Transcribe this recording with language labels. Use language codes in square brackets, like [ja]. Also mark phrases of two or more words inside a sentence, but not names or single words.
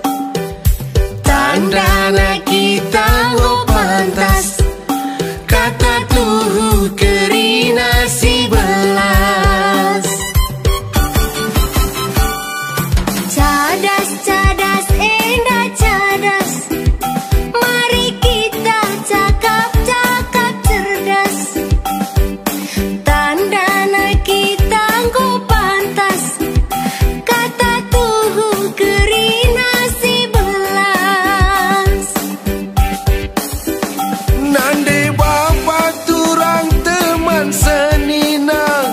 [btx] Tandana kita go pantas. Kata tuhu kerina si belas. [id] Cadas, enak cadas. Mari kita cakap cerdas. [btx] Tandana kita go pantas. Kata tuhu kerina si belas. Nande bapa turang teman seninang.